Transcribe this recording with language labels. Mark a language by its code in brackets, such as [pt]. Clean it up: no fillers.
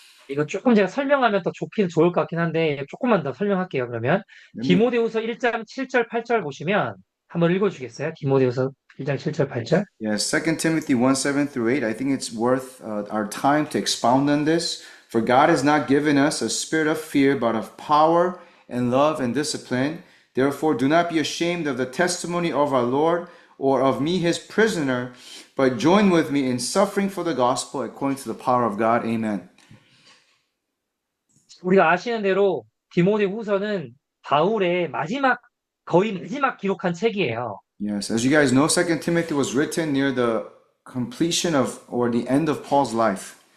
[ko] 이거 조금 제가 설명하면 더 좋을 것 같긴 한데 조금만 더 설명할게요. 그러면 디모데후서 1장 7절 8절 보시면 한번 읽어주겠어요? 디모데후서 1장 7절 8절. [en] Yes, 2 Timothy 1:7 through 8. I think it's worth our time to expound on this. For God has not given us a spirit of fear, but of power and love and discipline. Therefore, do not be ashamed of the testimony of our Lord or of me, his prisoner, but join with me in suffering for the gospel according to the power of God. Amen. [ko] 우리가 아시는 대로 디모데후서는 바울의 거의 마지막 기록한 책이에요. [en] Yes, as you guys know, 2 Timothy was written near the completion of or the end of Paul's life.